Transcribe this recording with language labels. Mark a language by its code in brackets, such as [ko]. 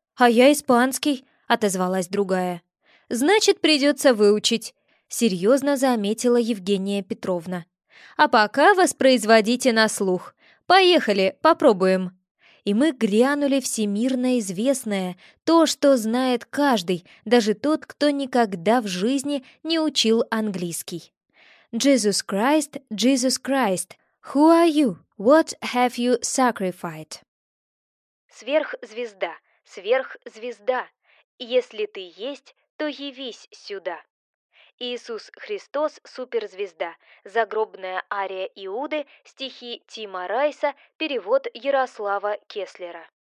[ru] «А я испанский», — отозвалась другая. «Значит, придется выучить», — серьезно заметила Евгения Петровна. «А пока воспроизводите на слух». «Поехали, попробуем!» И мы грянули всемирно известное, то, что знает каждый, даже тот, кто никогда в жизни не учил английский. [en] «Jesus Christ, Jesus Christ, who are you? What have you sacrificed?» [ru] «Сверхзвезда, сверхзвезда, если ты есть, то явись сюда!» «Иисус Христос, суперзвезда», «Загробная ария Иуды», стихи Тима Райса, перевод Ярослава Кеслера.